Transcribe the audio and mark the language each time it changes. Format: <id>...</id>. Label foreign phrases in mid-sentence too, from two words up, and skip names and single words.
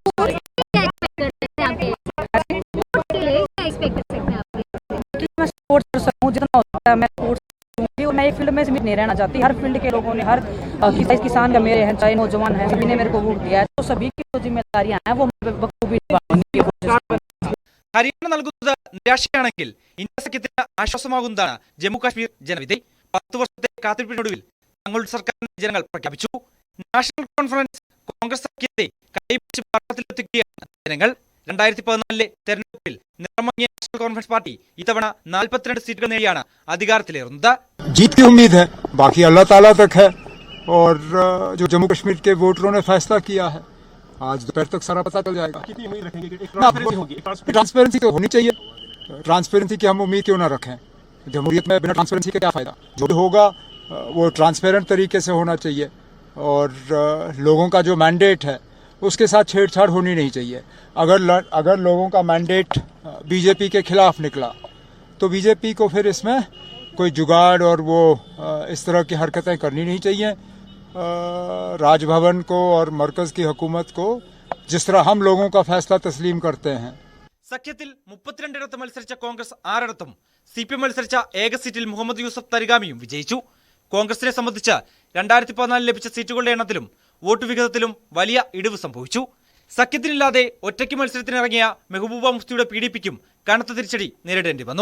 <hi>मैं स्पोर्ट्स पर्सन हूँ, जितना होता है मैं स्पोर्ट्स दूंगी, और मैं एक फील्ड में सीमित नहीं रहना चाहती। हर फील्ड के लोगों ने, हर किसान का मेरे हैं, चाहे नौजवान हैं, सभी ने मेरे को वोट दिया है, तो सभी की जो जिम्मेदारियां हैं वो मैं बखूबी निभाने की कोशिश।</hi> <ml>ഹരിയാന നൽകുന്നത് നിരാശയാണെങ്കിൽ ഇന്ത്യ സഖ്യത്തിന് ആശ്വാസമാകുന്നതാണ് ജമ്മു കാശ്മീർ ജനവിധി. 10 വർഷത്തെ കാത്തിരിപ്പിനൊടുവിൽ തങ്ങളുടെ സർക്കാരിനെ ജനങ്ങൾ പ്രഖ്യാപിച്ചു. നാഷണൽ കോൺഫറൻസ് കോൺഗ്രസ് സഖ്യത്തെ കൈപിടിച്ച് ഭരണത്തിലെത്തിക്കുകയാണ് ജനങ്ങൾ. 2014 തെരഞ്ഞെടുപ്പിൽ നിറമങ്ങിയ നാഷണൽ കോൺഫറൻസ് പാർട്ടി ഇത്തവണ 42 സീറ്റുകൾ നേടിയാണ് അധികാരത്തിലേറുന്നത്.</ml> <hi>जीत की उम्मीद है, बाकी अल्लाह ताला तक है। और जो जम्मू कश्मीर के वोटरों ने फैसला किया है, आज दोपहर तक सारा पता चल जाएगा। कितनी उम्मीद रखेंगे कि ट्रांसपेरेंसी होगी? ट्रांसपेरेंसी तो होनी चाहिए। ट्रांसपेरेंसी की हम उम्मीद क्यों ना रखें? जमहूरियत में बिना ट्रांसपेरेंसी का क्या फायदा? जो भी होगा वो ट्रांसपेरेंट तरीके से होना चाहिए, और लोगों का जो मैंडेट है उसके साथ छेड़छाड़ होनी नहीं चाहिए। अगर लोगों का मैंडेट बीजेपी के खिलाफ निकला तो बीजेपी को फिर इसमें कोई जुगाड़ और वो इस तरह की हरकतें करनी नहीं चाहिए। राजभवन को और मरकज की हुकूमत को जिस तरह हम लोगों का फैसला तस्लीम करते हैं।</hi> <ml>സഖ്യത്തിൽ 32 മത്സരിച്ച കോൺഗ്രസ് 6 CPM മത്സരിച്ച ഏക സീറ്റിൽ മുഹമ്മദ് യൂസഫ് തരിഗാമിയും വിജയിച്ചു. കോൺഗ്രസിനെ സംബന്ധിച്ച് 2014 ലഭിച്ച സീറ്റുകളുടെ എണ്ണത്തിലും വോട്ട് വിഹിതത്തിലും വലിയ ഇടിവ് സംഭവിച്ചു. സഖ്യത്തിനില്ലാതെ ഒറ്റയ്ക്ക് മത്സരത്തിനിറങ്ങിയ മെഹബൂബ മുഫ്തിയുടെ PDPക്കും കനത്ത തിരിച്ചടി നേരിടേണ്ടി വന്നു.</ml>